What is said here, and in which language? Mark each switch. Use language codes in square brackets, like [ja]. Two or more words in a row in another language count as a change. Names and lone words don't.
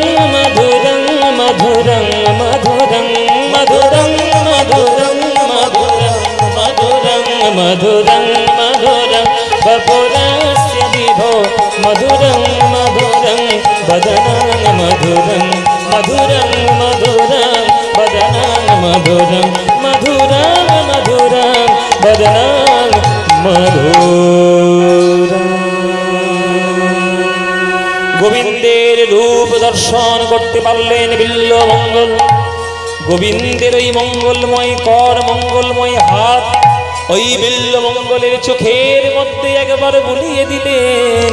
[sa] মধুরং মধুরং মধুরং মধুরং মধুরং মধুরং মধুরং মধুরং মধুরং বপুরস্য বিভো মধুরং মধুরং বদনং মধুরং মধুরং মধুরং বদনং মধুরং মধুরং মধুরং বদনং মধুরং। [bn] গোবিন্দের রূপ দর্শন করতে পারলেন বিল্লমঙ্গল। গোবিন্দের ওই মঙ্গলময় কর, মঙ্গলময় হাত ওই বিল্লমঙ্গলের চোখের মধ্যে একবার বুলিয়ে দিলেন।